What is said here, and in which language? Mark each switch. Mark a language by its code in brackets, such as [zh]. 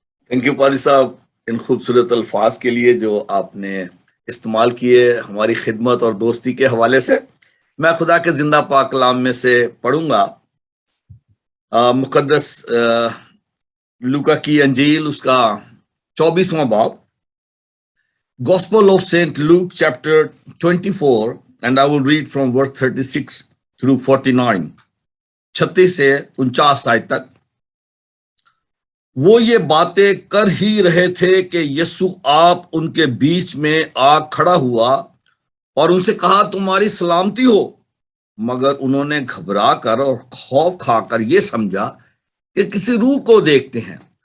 [ur] Thank you پادری صاحب ان خوبصورت الفاظ کے لیے جو آپ نے استعمال کیے ہماری خدمت اور دوستی کے حوالے سے. میں خدا کے زندہ پاک کلام میں سے پڑھوں گا مقدس لوکا کی انجیل اس کا 24واں باب. [en] Gospel of St. Luke chapter 24 and I will read from verse 36 through 49. [ur] 36 سے 49 آیت تک. وہ یہ باتیں کر ہی رہے تھے کہ یسوع آپ ان کے بیچ میں آ کھڑا ہوا اور ان سے کہا تمہاری سلامتی ہو. مگر انہوں نے گھبرا کر اور خوف کھا کر یہ سمجھا کہ کسی روح کو دیکھتے ہیں.